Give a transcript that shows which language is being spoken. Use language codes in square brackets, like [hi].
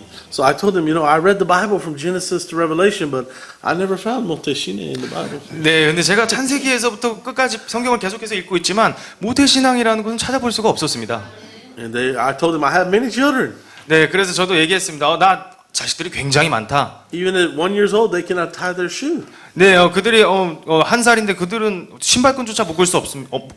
[en] So I told them, I read the Bible from Genesis to Revelation, but I never found 모태신앙 in the Bible. [ko] 네, 근데 제가 창세기에서부터 끝까지 성경을 계속해서 읽고 있지만 모태 신앙이라는 것은 찾아볼 수가 없었습니다. [en] And I told them I have many children. [ko] 네, 그래서 저도 얘기했습니다. 나 자식들이 굉장히 많다. [en] Even at 1 year old, they cannot tie their shoe. [ko] 네, 그들이 한 살인데 그들은 신발끈조차 묶을 수 없습니다.